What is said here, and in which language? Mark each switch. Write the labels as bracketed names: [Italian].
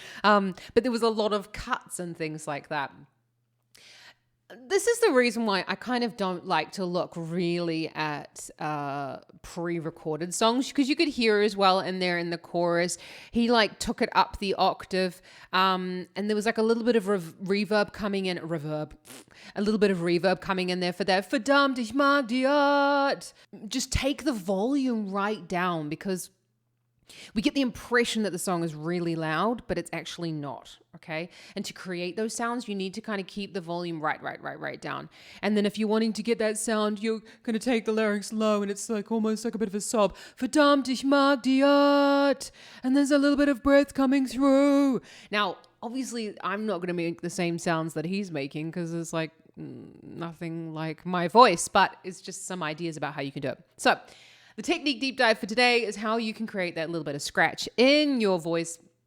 [English] But there was a lot of cuts and things like that. This is the reason why I kind of don't like to look really at pre-recorded songs, because you could hear as well in there in the chorus, he like took it up the octave, and there was like a little bit of reverb coming in, a little bit of reverb coming in there for that. [German] Verdammt, ich mag die Art. [English] Just take the volume right down, because we get the impression that the song is really loud, but it's actually not, okay? And to create those sounds, you need to kind of keep the volume right down. And then if you're wanting to get that sound, you're going to take the larynx low, and it's like almost like a bit of a sob. [German] Verdammt, ich mag die Art. [English] And there's a little bit of breath coming through. Now, obviously, I'm not going to make the same sounds that he's making, because it's like nothing like my voice, but it's just some ideas about how you can do it. So, the technique deep dive for today is how you can create that little bit of scratch in your voice.